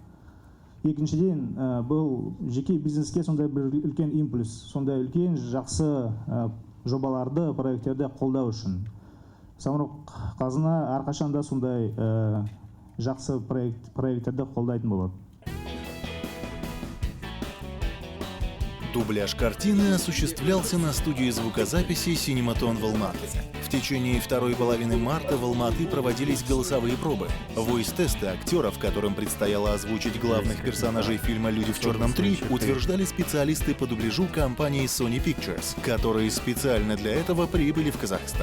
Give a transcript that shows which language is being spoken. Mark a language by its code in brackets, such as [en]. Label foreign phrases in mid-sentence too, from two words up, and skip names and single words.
[kk] Екіншіден, бұл жеке бизнеске сондай бір үлкен импульс, сондай үлкен жақсы жобаларды, проекттерді қолдау үшін. Самруқ Қазына әрқашанда сондай жақсы проекттерді қолдайтын болады. [ru] Дубляж картины осуществлялся на студии звукозаписи «Синематон» в Алматы. В течение второй половины марта в Алматы проводились голосовые пробы. Войс-тесты актеров, которым предстояло озвучить главных персонажей фильма «Люди в черном 3», утверждали специалисты по дубляжу компании Sony Pictures, которые специально для этого прибыли в Казахстан.